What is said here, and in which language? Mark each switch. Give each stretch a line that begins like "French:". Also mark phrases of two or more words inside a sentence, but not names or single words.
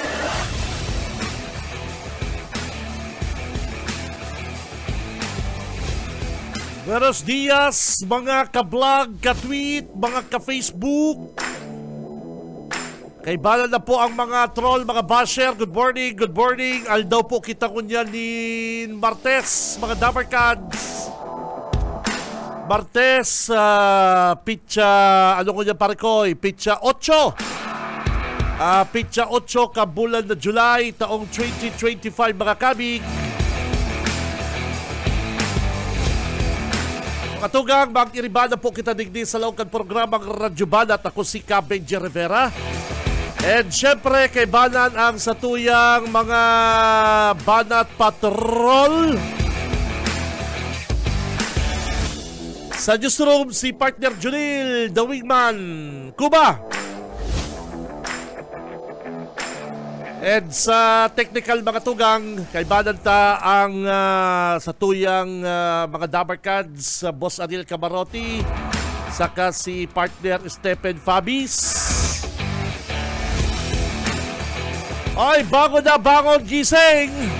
Spanish: Buenos dias,
Bikol: mga ka-vlog, ka-tweet, mga ka-Facebook. Kaibalan na po ang mga troll, mga basher.
English: Good morning, good morning.
Bikol: Aldaw po kita kunya ni Martes, mga Dabarkads. Martes, pitsa, ano kunya pare ko, pitsa 8. Pitsa 8 kabulan na July, taong 2025 mga kabig. Katugang, mag-iribana po kita digdi sa laong programang Radyo Banat. Ako si Benji Rivera. And syempre, kay Banan ang satuyang mga Banat Patrol. Sa newsroom, si partner Junil,
English: the wingman,
Bikol: Kuba. And sa technical mga tugang, kay Banan ta ang satuyang mga Dabarkads, Boss Ariel Camarotti, saka si partner Stephen Fabis. Ay, bangon gising!